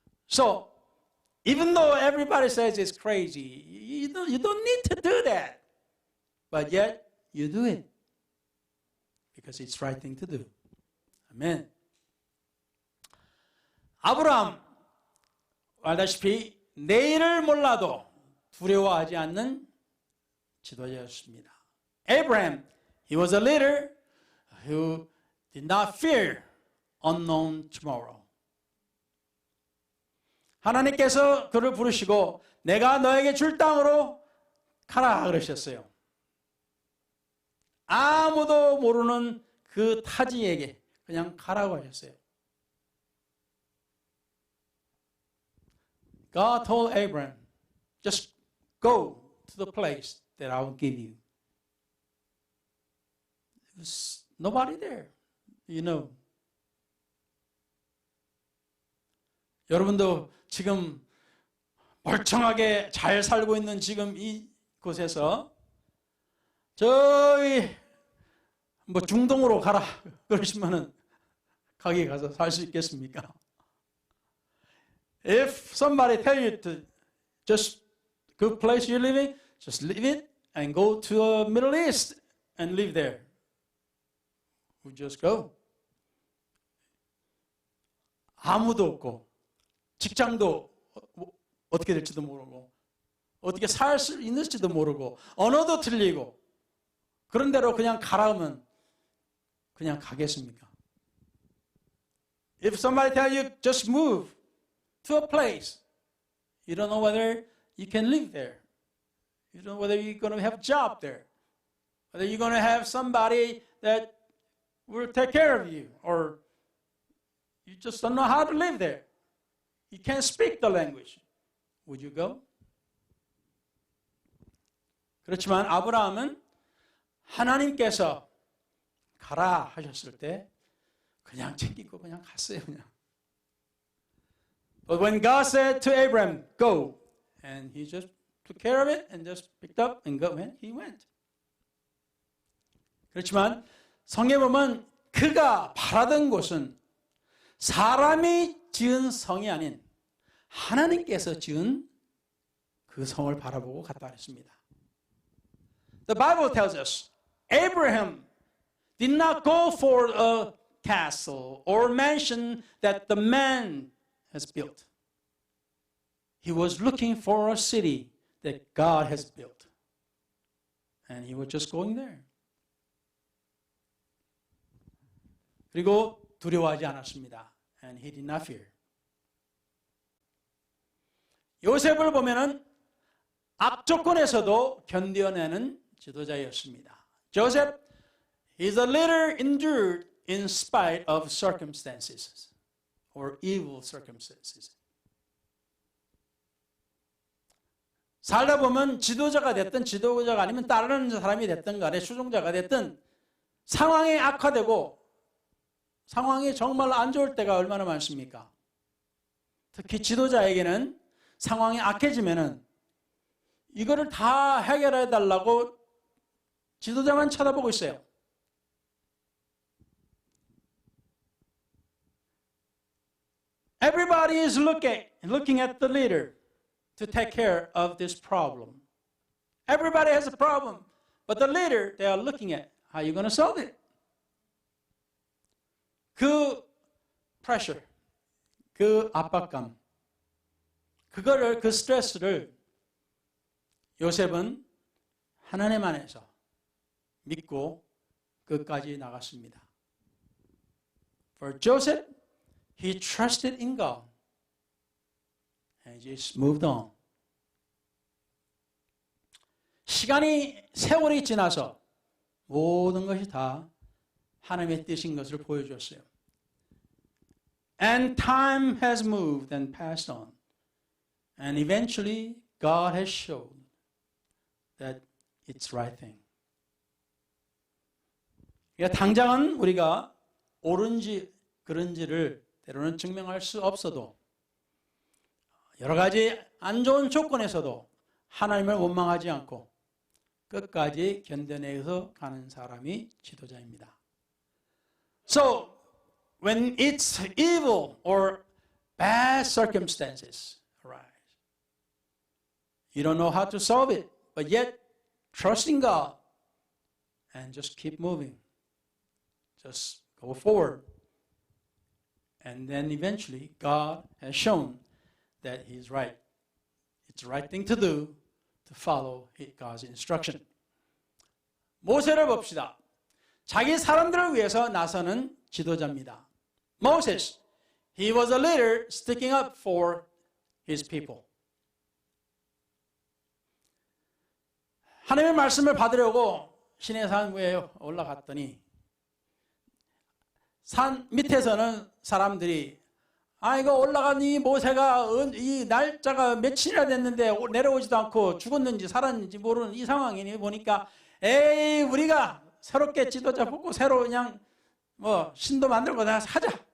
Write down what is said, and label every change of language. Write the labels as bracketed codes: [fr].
[en] So even though everybody says it's crazy, you don't need to do that. But yet you do it because it's the right thing to do. [ko] 아멘. 아브라함 알다시피 내일을 몰라도 두려워하지 않는 지도자였습니다. [en] Abraham, he was a leader who did not fear unknown tomorrow. [ko] 하나님께서 그를 부르시고 내가 너에게 줄 땅으로 가라 그러셨어요. 아무도 모르는 그 타지에게 그냥 가라고 하셨어요. [en] God told Abraham, just go to the place that I will give you. There's nobody there, you know. [ko] 여러분도 지금 멀쩡하게 잘 살고 있는 지금 이곳에서 저기 뭐 중동으로 가라 그러시면은 거기 가서 살 수 있겠습니까? [en] If somebody tell you to just good place you're living, just leave it and go to the Middle East and live there. We just go. [ko] 아무도 없고 직장도 어떻게 될지도 모르고 어떻게 살 수 있을지도 모르고 언어도 틀리고 그런 대로 그냥 가라 하면 그냥 가겠습니까? [en] If somebody tell you just move to a place, you don't know whether you can live there. You don't know whether you're going to have a job there. Whether you're going to have somebody that will take care of you, or you just don't know how to live there. You can't speak the language. Would you go? [ko] 그렇지만 아브라함은 하나님께서 가라 하셨을 때 그냥 챙기고 그냥 갔어요. 그냥. [en] But when God said to Abraham, go, and he just took care of it and just picked up and go, and he went. [ko] 그렇지만 성경에 보면 그가 바라던 곳은 사람이 지은 성이 아닌 하나님께서 지은 그 성을 바라보고 갔다 그랬습니다. [en] The Bible tells us Abraham did not go for a castle or mansion that the man has built. He was looking for a city that God has built. And he was just going there. [ko] 그리고 두려워하지 않았습니다. [en] And he did not fear. [ko] 요셉을 보면은 악조건에서도 견뎌내는 지도자였습니다. [en] Joseph is a leader endured in spite of circumstances or evil circumstances. [ko] 살다 보면 지도자가 됐든 지도자가 아니면 따르는 사람이 됐든 간에 수종자가 됐든 상황이 악화되고 상황이 정말 안 좋을 때가 얼마나 많습니까? 특히 지도자에게는 상황이 악해지면은 이거를 다 해결해 달라고 지도자만 쳐다보고 있어요. [en] Everybody is looking at the leader to take care of this problem. Everybody has a problem, but the leader, they are looking at how you're going to solve it. [ko] 그 pressure, 그 압박감, 그 스트레스를 요셉은 하나님 안에서 믿고 끝까지 나갔습니다. [en] For Joseph, he trusted in God and just moved on. [ko] 세월이 지나서 모든 것이 다 하나님의 뜻인 것을 보여주었어요. [en] And time has moved and passed on. And eventually God has shown that it's right thing. [ko] 그러니까 당장은 우리가 옳은지 그른지를 때로는 증명할 수 없어도 여러 가지 안 좋은 조건에서도 하나님을 원망하지 않고 끝까지 견뎌내서 가는 사람이 지도자입니다. [en] So, when it's evil or bad circumstances arise, you don't know how to solve it, but yet trust in God and just keep moving. Just go forward. And then eventually God has shown that He's right. It's the right thing to do to follow God's instruction. [ko] 모세를 봅시다. 자기 사람들을 위해서 나서는 지도자입니다. [en] Moses, he was a leader sticking up for his people. [ko] 하나님의 말씀을 받으려고 시내산 위에 올라갔더니 산 밑에서는 사람들이 이거 올라간 이 모세가 이 날짜가 며칠이나 됐는데 내려오지도 않고 죽었는지 살았는지 모르는 이 상황이니 보니까 에이 우리가 새롭게 지도자 뽑고 새로 그냥 신도 만들고 다 하자.